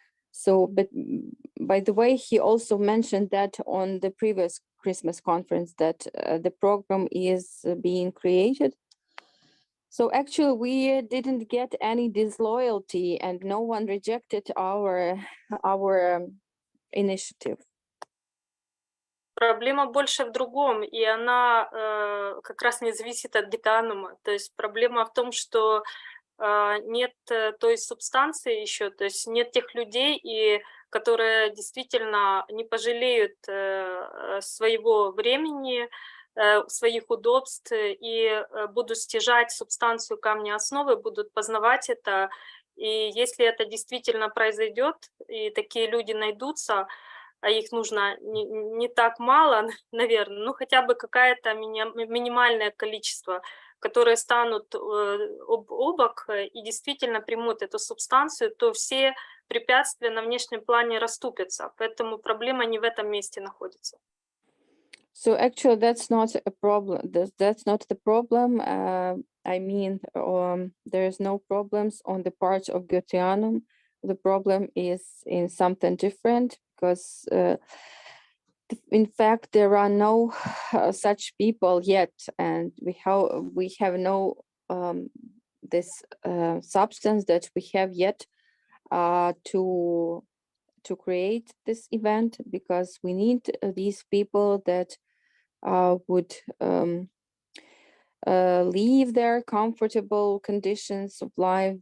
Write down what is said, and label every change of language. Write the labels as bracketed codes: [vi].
[en] So, but by the way, he also mentioned that on the previous Christmas conference that the program is being created. So actually, we didn't get any disloyalty, and no one rejected our initiative. [ru] Проблема больше в другом, и она как раз не зависит от Гетанума. То есть проблема в том, что нет той субстанции еще, то есть нет тех людей, которые действительно не пожалеют своего времени, своих удобств и будут стяжать субстанцию камня основы, будут познавать это. И если это действительно произойдет, и такие люди найдутся, а их нужно не так мало, наверное, ну хотя бы какое-то минимальное количество, которые станут об бок и действительно примут эту субстанцию, то все препятствия на внешнем плане расступятся. Поэтому проблема не в этом месте находится. [en] So actually, that's not a problem. That's not the problem. I mean, there is no problems on the part of Goetheanum. The problem is in something different, because in fact there are no such people yet, and we have no this substance that we have yet to create this event, because we need these people that would leave their comfortable conditions of life.